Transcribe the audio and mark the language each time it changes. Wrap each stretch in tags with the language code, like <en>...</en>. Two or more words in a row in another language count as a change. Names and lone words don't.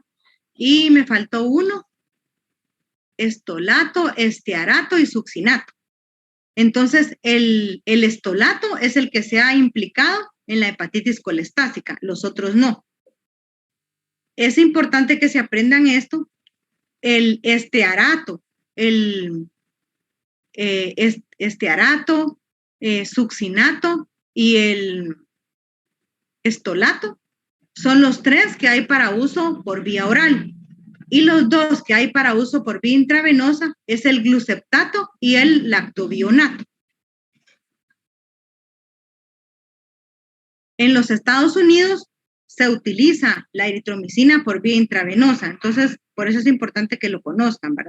<es>Y me faltó uno, estolato, estearato y succinato. Entonces, el estolato es el que se ha implicado en la hepatitis colestática, los otros no. Es importante que se aprendan esto. El estearato, estearato, succinato y el estolato son los 3 que hay para uso por vía oral. Y los 2 que hay para uso por vía intravenosa es el gluceptato y el lactobionato. En los Estados Unidos se utiliza la eritromicina por vía intravenosa, entonces por eso es importante que lo conozcan, ¿verdad?</es>